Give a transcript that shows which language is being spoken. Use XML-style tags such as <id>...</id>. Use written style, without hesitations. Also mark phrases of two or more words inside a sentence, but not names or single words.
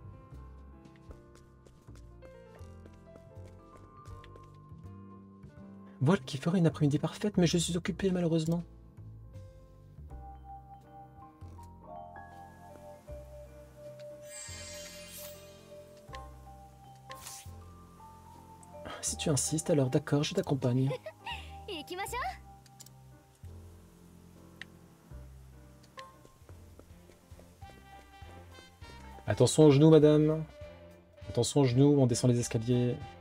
<fr>Voilà qui ferait une après-midi parfaite, mais je suis occupé malheureusement. Si tu insistes, alors d'accord, je t'accompagne.</fr> <ja>行きましょう。</ja> <fr>Attention aux genoux, madame. Attention aux genoux, on descend les escaliers.</fr>